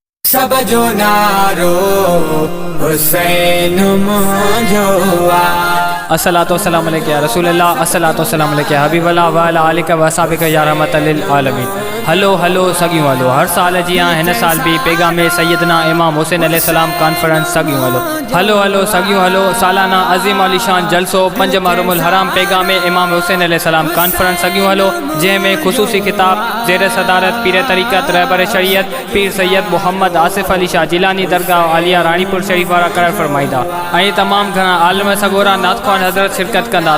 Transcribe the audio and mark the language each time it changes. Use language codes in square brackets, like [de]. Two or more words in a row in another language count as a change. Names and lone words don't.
[sd] सब जो नारो हुसैन मुझो [ar] الصلاة والسلام عليك يا رسول الله، الصلاة والسلام عليك يا حبيب الله وعلى آلك وأصحابك يا رحمة للعالمين. [sd] हलो हलो सगियूं हलो, हर साल जियां हिन साल भी पैगाम सैयदना इमाम हुसैन अलैहिस्सलाम कॉन्फ्रेंस सगियूं हलो। हलो हलो सगियूं हलो, सालाना अज़ीम आलिशान जलसो 5 मुहर्रमुल हराम पैगाम इमाम हुसैन अलैहिस्सलाम कॉन्फ्रेंस सगियूं हलो, जंहिंमें ख़ुसूसी खिताब ज़ेर सदारत पीर तरीक़त रहबर शरीयत पीर सैयद मोहम्मद आसिफ अली शाह जिलानी दरगाह आलिया रानीपुर शरीफ वारा करार फरमाईंदा ऐं तमामु घणा आलम सगोरा नातख़्वान हज़रत शिरकत कंदा।